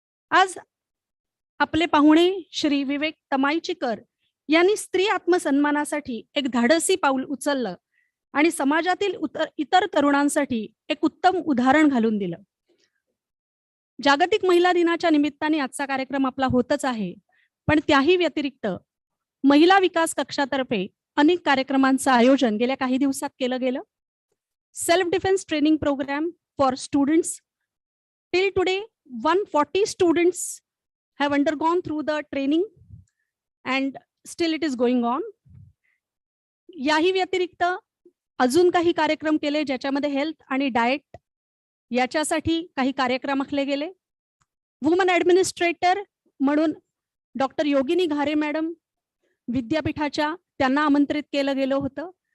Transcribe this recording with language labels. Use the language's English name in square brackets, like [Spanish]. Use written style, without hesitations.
[Marathi] आज आपले पाहुणे श्री विवेक तमाईचीकर यांनी स्त्री आत्मसन्मानासाठी एक धाडसी पाऊल उचललं आणि समाजातील इतर तरुणांसाठी एक उत्तम उदाहरण घालून दिलं. जागतिक महिला दिनाच्या निमित्ताने आजचा कार्यक्रम आपला होतच आहे, पण त्याही व्यतिरिक्त महिला विकास कक्षातर्फे अनेक कार्यक्रमांचं आयोजन गेल्या काही दिवसात केलं गेलं. [English] Self defence training programme for students. Till 140 students have undergone through the training and still it is going on. [Marathi] याही व्यतिरिक्त अजून काही कार्यक्रम केले ज्याच्यामध्ये हेल्थ आणि डाएट याच्यासाठी काही कार्यक्रम आखले गेले. वुमन ऍडमिनिस्ट्रेटर म्हणून डॉक्टर योगिनी घारे मॅडम विद्यापीठाच्या त्यांना आमंत्रित केलं गेलं होतं.